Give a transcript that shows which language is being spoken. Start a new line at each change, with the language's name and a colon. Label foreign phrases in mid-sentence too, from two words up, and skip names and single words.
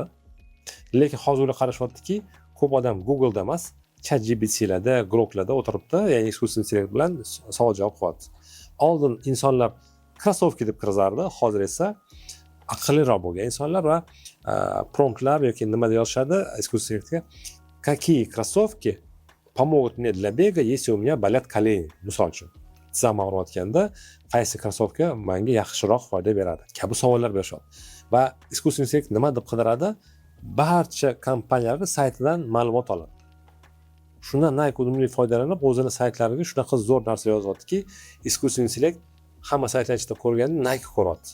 Uzbek: Lekin hozir ular qarashyaptiki, ko'p odam Google'da emas, ChatGPT'larda, Grok'larda o'tiribdi, ya'ni
Russian: искусственный интеллект
Uzbek: bilan savol javob qilyapti. Oldin insonlar krossovka deb kirizardi, hozir esa aqlliroq bo'lgan insonlar va promptlar yoki nima deb yozishadi
Russian: искусственный интеллект какие кроссовки помогут мне для бега, если у меня болят колени,
Uzbek: misol uchun. Tizam og'riyotganda qaysi krossovka menga yaxshiroq foyda beradi kabi savollar berishadi. Va
Russian: искусственный интеллект
Uzbek: nima deb qidiradi? Barcha kompaniyalar saytidan ma'lumot oladi. Shundan Nike unumli foydalanib, o'zining saytlariga shunaqa zo'r narsa yozyaptiki,
Russian: искусственный интеллект
Uzbek: hamma saytlar ichida ko'rganda Nike ko'radi.